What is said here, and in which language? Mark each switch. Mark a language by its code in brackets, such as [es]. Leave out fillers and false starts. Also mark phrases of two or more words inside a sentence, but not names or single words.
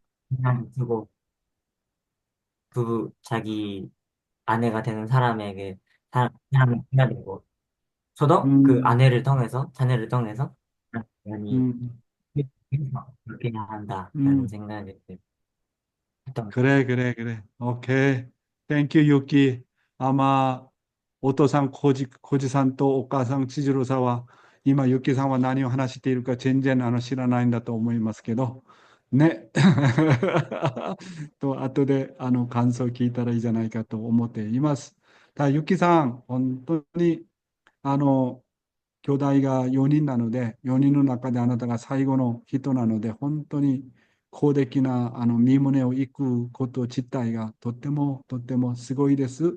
[ko] 그냥 주고 자기 아내가 되는 사람에게 사랑을 해야 되고 저도 그 음, 아내를 통해서 자녀를 통해서 많이 음, 그렇게 해야 한다라는 음. 생각을 했던 것 그래, 그래, 그래. [en] Okay. Thank you, [ko] 유키. 아마, [ja] お父さん、コジさんとお母さん、千鶴さんは、今、ユキさんは何を話しているか全然知らないんだと思いますけど、ね。と、後で、感想を聞いたらいいじゃないかと思っています。ただ、ユキさん、本当に、あの、兄弟が4人なので、4人の中であなたが最後の人なので、本当に公的な身旨を行くこと自体がとってもとってもすごいです。